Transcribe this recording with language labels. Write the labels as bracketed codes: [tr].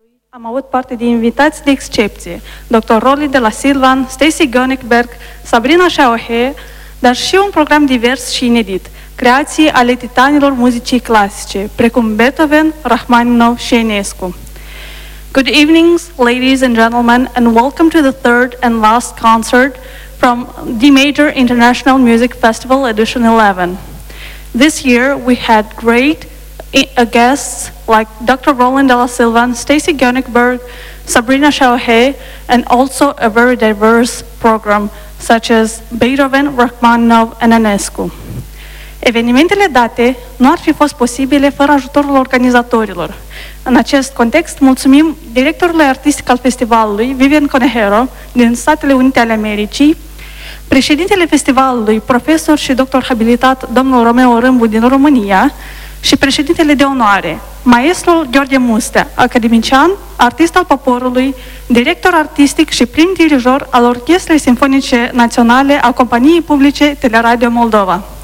[ro] Am avut parte de invitați de excepție, dr. Rolly de la Silvan, Stacy Gönigberg, Sabrina Shaohe, dar și un program divers și inedit, creații ale titanilor muzicii clasice, precum Beethoven, Rachmaninov și Enescu. [en] Good evening, ladies and gentlemen, and welcome to the third and last concert from the Major International Music Festival Edition 11. This year we had great guests like Dr. Roland Della Silvan, Stacy Gönigberg, Sabrina Shaohe, and also a very diverse program such as Beethoven, Rachmaninov and Enescu. [ro] Evenimentele date nu ar fi fost posibile fără ajutorul organizatorilor. În acest context, mulțumim directorului artistic al festivalului, Vivian Coneiro, din Statele Unite ale Americii, președintele festivalului, profesor și doctor habilitat, domnul Romeo Râmbu din România, și președintele de onoare, maestrul Gheorghe Mustea, academician, artist al poporului, director artistic și prim dirijor al Orchestrei Simfonice Naționale a companiei publice Teleradio Moldova.